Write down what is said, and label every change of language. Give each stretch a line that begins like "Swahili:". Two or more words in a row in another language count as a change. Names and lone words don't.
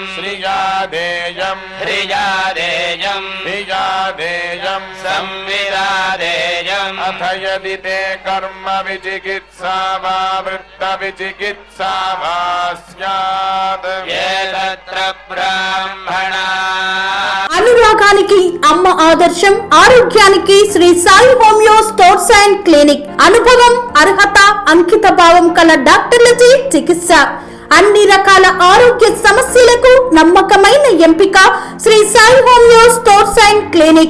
Sanskrit: श्रिया देयम् ह्रिया देयम् धिया देयम् संविदा देयम् अथ यदि ते कर्म विचिकित्सा वा वृत्तविचिकित्सा वा स्यात् ये तत्र ब्राह्मणा
Telugu: అనురాగానికి అమ్మ ఆదర్శం, ఆరోగ్యానికి శ్రీ సాయి హోమియో స్టోర్స్ అండ్ క్లినిక్. అనుభవం, అర్హత, అంకిత భావం కల డాక్టర్లచే చికిత్స. అన్ని రకాల ఆరోగ్య సమస్యలకు నమ్మకమైన ఎంపిక శ్రీ సాయి హోమియో స్టోర్స్ అండ్ క్లినిక్.